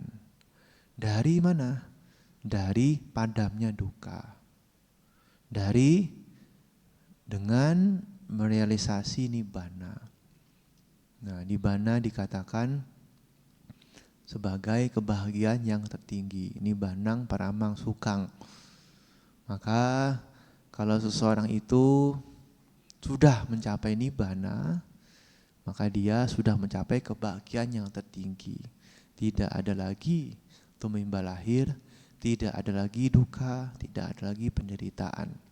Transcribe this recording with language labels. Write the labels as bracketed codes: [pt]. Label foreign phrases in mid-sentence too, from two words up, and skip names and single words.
[id] Dari mana? Dari padamnya duka. Dengan merealisasi nibbana. Nah, nibbana dikatakan sebagai kebahagiaan yang tertinggi. [pi] Nibbanang paramang sukang. [id] Maka kalau seseorang itu sudah mencapai nibbana, maka dia sudah mencapai kebahagiaan yang tertinggi. Tidak ada lagi tumimba lahir, tidak ada lagi duka, tidak ada lagi penderitaan.